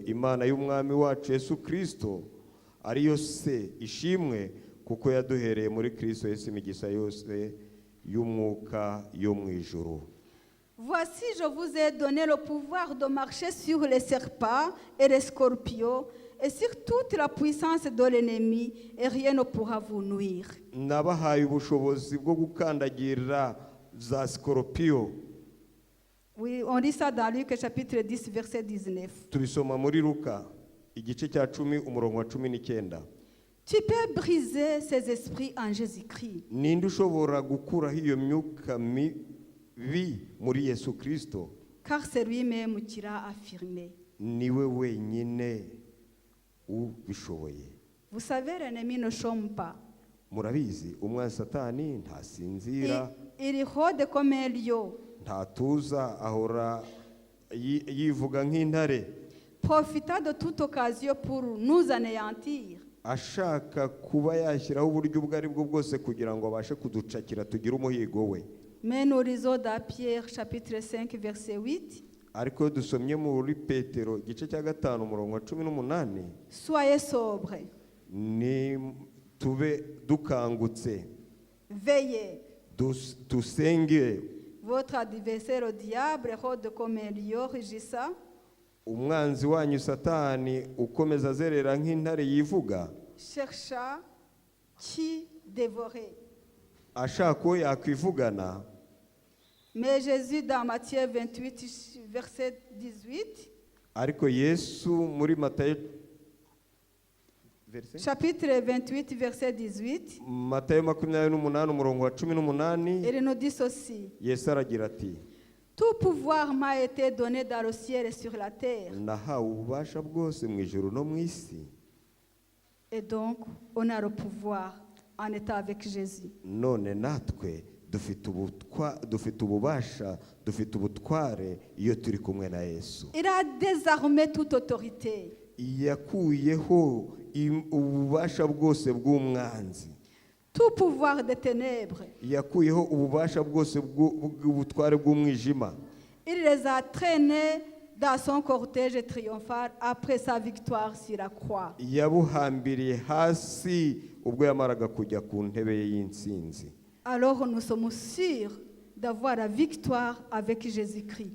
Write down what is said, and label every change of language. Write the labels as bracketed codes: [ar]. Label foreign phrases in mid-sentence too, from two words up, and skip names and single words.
[rw] Imana y'umwami wacu Yesu Kristo ariyo se ishimwe kuko yaduhereye muri Kristo Yesu imigisha yose y'umwuka yo mu ijuru. [fr] Voici, je vous ai donné le pouvoir de marcher sur les serpents et les scorpions et sur toute la puissance de l'ennemi, et rien ne pourra vous nuire. [rw] Nabahaye ubushobozi bwo gukandagira za scorpio. [fr] Oui, on lit ça dans Luc chapitre 10, verset 19. [rw] Tubisoma muri Luka igice cya 10 umurongo wa 19. [fr] Tu peux briser ces esprits en Jésus-Christ. [rw] Ninde ushobora gukuraho iyo myuka mibi muri Yesu Kristo? [fr] Car c'est lui-même qui l'a affirmé. [rw] Niwe wenyine ubishoboye. [fr] Vous savez, l'ennemi ne chôme pas. [rw] Murabizi umwana Satani ntasinzira, [fr] Il rôde comme un lion, [rw] ntatuza, ahora yivuga nk'intare, [fr] profitant de toute occasion pour nous anéantir. [rw] ashaka kuba yashyiraho uburyo ubwo ari bwo bwose kugira ngo abashe kuducakira tugire umuhigo we. [fr] Mais nous lisons dans Pierre chapitre 5, verset 8. [rw] Ariko iyo dusomye muri Petero igice cya 5 umurongo wa 18, [fr] Soyez sobres, [rw] ni tube dukangutse, [fr] veillez. [rw] Dusenge. [fr] Votre adversaire au diable rôde comme un lion rugissant, [rw] Umwanzi wanyu Satani ukomeza azerera nk'intare yivuga, [fr] cherchant qui dévorer. [rw] ashaka uwo yakwivugana. [fr] Mais Jésus, dans Matthieu 28, verset 18, [rw] Ariko Yesu muri Matayo [fr] chapitre 28, verset 18, [rw] Matayo 28 umurongo wa 18, [fr] il nous dit ceci. [rw] Yesu aragira ati, [fr] Tout pouvoir m'a été donné dans le ciel et sur la terre. [rw] nahawe ububasha bwose mu ijuru no mu isi. [fr] Et donc, on a le pouvoir en étant avec Jésus. [rw] None natwe dufite ububasha, dufite ubutware iyo turi kumwe na Yesu. [fr] Il a désarmé toute autorité. [rw] Yakuyeho ububasha bwose bw'umwanzi. [fr] Tout pouvoir des ténèbres. [rw] Yakuyeho ububasha bwose bw'ubutware bw'umwijima. [fr] Il les a traînés dans son cortège triomphal après sa victoire sur la croix. [rw] Yabuhambiriye hasi ubwo yamaraga kujya ku ntebe ye y'intsinzi. [fr] Alors nous sommes sûrs d'avoir la victoire avec Jésus-Christ.